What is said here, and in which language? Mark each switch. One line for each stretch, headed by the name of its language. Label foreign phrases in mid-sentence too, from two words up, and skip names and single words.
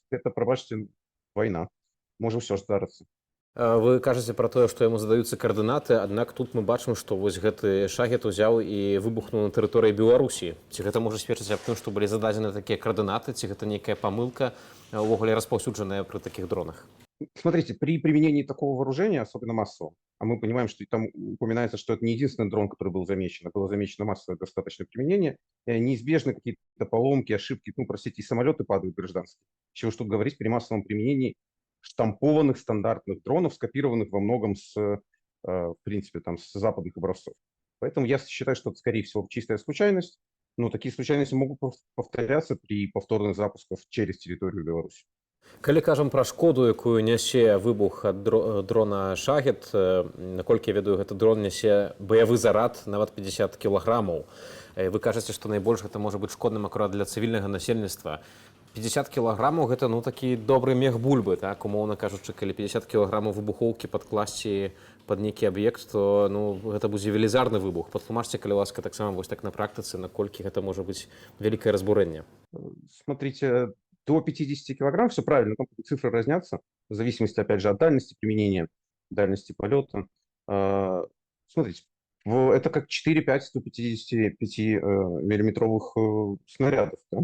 Belarusian: Гэта, прабачце, вайна. Можа ўсё здарыцца. Вы кажаце пра тое, што яму задаюцца каардынаты, аднак тут мы бачым, што вось гэты шагет узяў і выбухнуў на тэрыторыі Беларусі. Ці гэта можа сведчыць аб тым, што былі зададзены такія каардынаты, ці гэта нейкая памылка, увогуле распаўсюджаная пры такіх дронах?
Russian: Смотрите, при применении такого вооружения, особенно массового, а мы понимаем, что там упоминается, что это не единственный дрон, который был замечен, а было замечено массовое достаточное применение, неизбежны какие-то поломки, ошибки, ну, простите, и самолеты падают гражданские. Чего ж тут говорить при массовом применении штампованных стандартных дронов, скопированных во многом в принципе, там, с западных образцов. Поэтому я считаю, что это, скорее всего, чистая случайность, но такие случайности могут повторяться при повторных запусках через территорию Беларуси.
Belarusian: Калі кажам пра шкоду, якую нясе выбух ад дрона «Шагет», наколькі я ведаю, гэты дрон нясе баявы зарад нават 50 кілаграмаў. Вы кажаце, што найбольш гэта можа быць шкодным акурат для цывільнага насельніцтва. 50 кілаграмаў – гэта, ну, такі добры мех бульбы, так, умоўна кажучы, калі 50 кілаграмаў выбухоўкі падкласці пад нейкі аб'ект, то, ну, гэта будзе велізарны выбух. Патлумачце, калі ласка, таксама вось так на практыцы, наколькі гэта можа быць вялікае разбурэнне.
Russian: Смотрите, до 50 килограмм, все правильно, там цифры разнятся, в зависимости, опять же, от дальности применения, дальности полета. Смотрите, это как 4-5 155 миллиметровых снарядов. Да?